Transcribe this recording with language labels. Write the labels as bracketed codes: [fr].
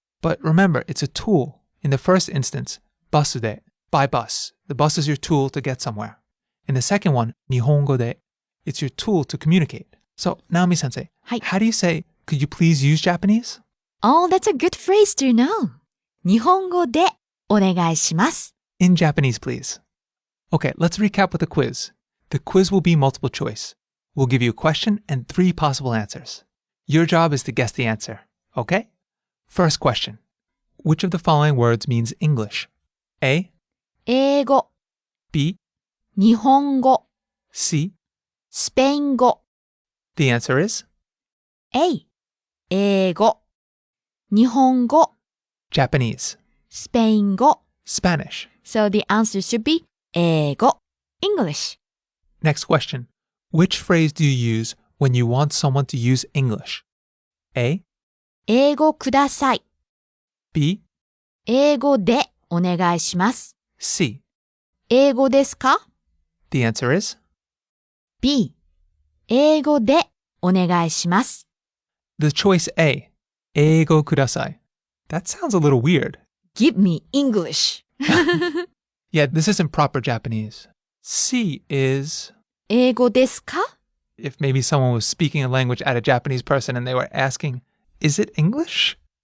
[en] But remember, it's a tool. In the first instance, basu de, by bus. The bus is your tool to get somewhere. In the second one, nihongo de, it's your tool to communicate. So, Naomi-sensei, [ja] はい。 [en] how do you say, could you please use Japanese? Oh, that's a good phrase to know. [ja] 日本語でお願いします。 [en] In Japanese, please. Okay, let's recap with the quiz. The quiz will be multiple choice. We'll give you a question and 3 possible answers. Your job is to guess the answer, okay? First question. Which of the following words means English? A, [ja] 英語、 [en] B, [ja] 日本語、 [en] C. [ja] スペイン語。 [en] The answer is [ja] A、英語、日本語、 [en] Japanese, [ja] スペイン語。 [en] Spanish. So the answer should be 英語、English. Next question. Which phrase do you use when you want someone to use English? A, [ja] 英語ください。 [en] B, [ja] 英語でお願いします。 [en] C. [ja] 英語ですか？ [en] The answer is [ja] B、英語でお願いします。 [en] the choice A, [ja] 英語ください. [en] That sounds a little weird. Give me English. Yeah, this isn't proper Japanese. C is [ja] 英語ですか？ [en] if maybe someone was speaking a language at a Japanese person and they were asking, is it English?